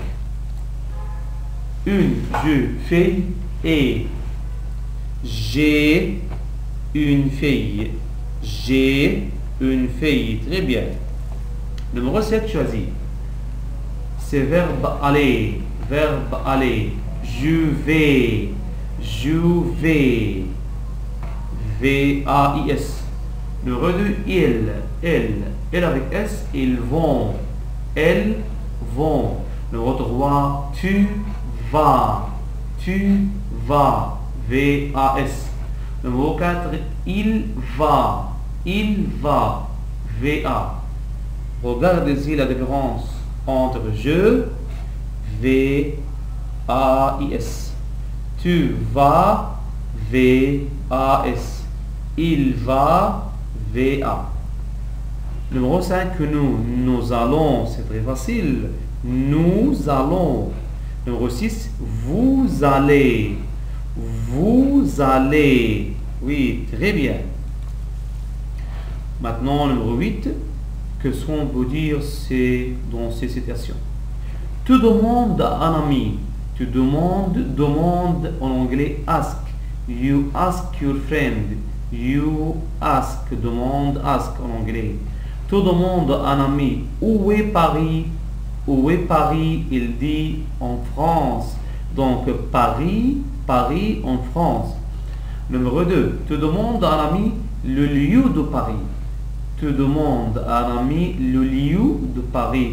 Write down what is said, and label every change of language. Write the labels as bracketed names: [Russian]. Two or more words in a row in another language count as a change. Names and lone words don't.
[French] Une jeune fille et j'ai une fille. J'ai une fille. Très bien. Numéro 7, choisis. C'est verbe aller. Verbe aller. Je vais. Je vais. V-A-I-S. Numéro 2, il. Elle avec S. Ils vont. Elles vont. Numéro 3, tu vas. Tu vas. V-A-S. Numéro 4, il va. Il va. V-A. Regardez-y la différence entre je, V-A-I-S. Tu vas, V-A-S. Il va, V-A. Numéro 5, nous allons, c'est très facile. Nous allons. Numéro 6, vous allez. Vous allez. Oui, très bien. Maintenant, numéro 8, que sont peut dire dans ces citations? Tu demandes à un ami. Tu demande en anglais ask. [English] You ask your friend. You ask, [French] demande, ask en anglais. Tu demandes à un ami où est Paris? Où est Paris? Il dit en France. Donc Paris en France. Numéro 2. Tu demandes à un ami le lieu de Paris. Tu demandes à un ami le lieu de Paris.